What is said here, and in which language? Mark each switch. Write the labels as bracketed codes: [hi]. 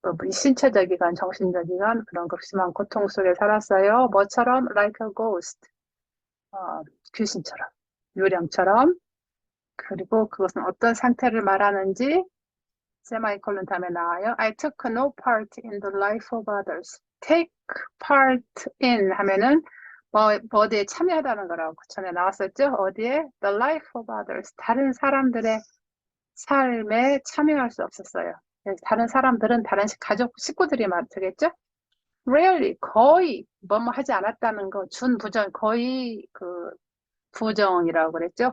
[ko] 신체적이건 정신적이건 그런 극심한 고통 속에 살았어요. 뭐처럼 [en] like a ghost, [ko] 귀신처럼, 유령처럼. 그리고 그것은 어떤 상태를 말하는지 세마이콜론 다음에 나와요. [en] I took no part in the life of others. [ko] take part in 하면은 어디에 참여하다는 거라고 전에 나왔었죠. 어디에? [en] the life of others. [ko] 다른 사람들의 삶에 참여할 수 없었어요. 다른 사람들은 다른 가족, 식구들이 되겠죠? rarely, 거의 뭐뭐 하지 않았다는 거, 준부정, 거의 부정이라고 그랬죠.